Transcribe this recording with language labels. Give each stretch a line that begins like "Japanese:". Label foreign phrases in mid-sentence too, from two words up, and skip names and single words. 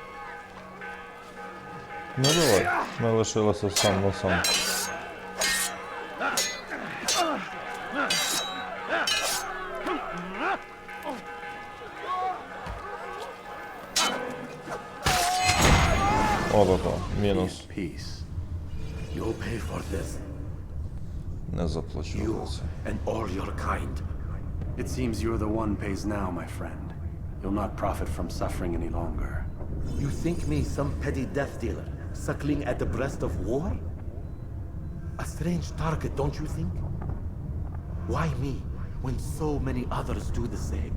Ukrainian: Ну давай, ми лишилися сам на сам. О-то-то, мінус.
English: Peace. You'll pay for this.
Ukrainian: Не заплачу за
English: You
Ukrainian: це.
English: and all your kind. It seems you're the one pays now, my friend. You'll not profit from suffering any longer. You think me some petty death dealer, suckling at the breast of war? A strange target, don't you think? Why me, when so many others do the same?